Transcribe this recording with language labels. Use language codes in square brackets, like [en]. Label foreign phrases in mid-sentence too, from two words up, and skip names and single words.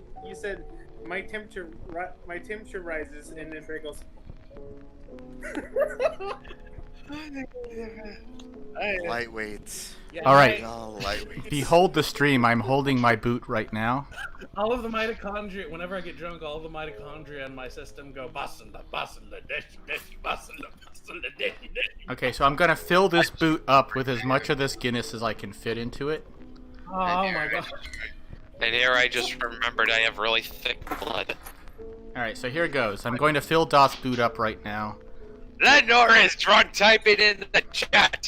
[en] You said my temperature rises, and then Barry goes. Lightweight. Yeah, All right. Oh, lightweight. Behold the stream. I'm holding my boot right now. All of the mitochondria, whenever I get drunk, all the mitochondria in my system go basunda, basunda, deshi, deshi, basunda, basunda, deshi, deshi. Okay, so I'm gonna fill this boot up with as much of this Guinness as I can fit into it. Oh my god. And here I just remembered I have really thick blood. All right, so here goes. I'm going to fill Dot's boot up right now. That Nora is drunk typing in the chat.